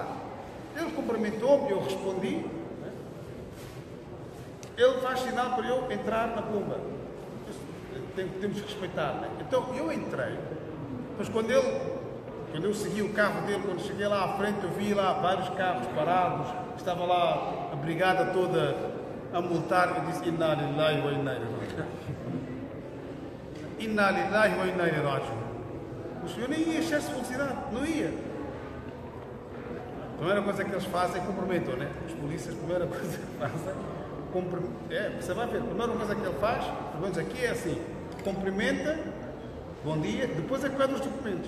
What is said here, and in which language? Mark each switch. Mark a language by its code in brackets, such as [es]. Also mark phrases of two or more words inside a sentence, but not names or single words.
[pt] Ele cumprimentou-me, eu respondi. Ele faz sinal para eu entrar na bomba. Temos que respeitar. Né? Então eu entrei, mas quando eu segui o carro dele, quando cheguei lá à frente, eu vi lá vários carros parados, estava lá a brigada toda a multar. Eu disse, [ar] إنا لله وإنا إليه راجعون. إنا لله وإنا إليه راجعون. [pt] Eu nem ia excesso de velocidade, não ia. A primeira coisa que eles fazem é cumprimentam, né? Os polícias, a primeira coisa que fazem, você vai ver, a primeira coisa que ele faz, pelo menos aqui é assim, cumprimenta, bom dia, depois é que pede os documentos.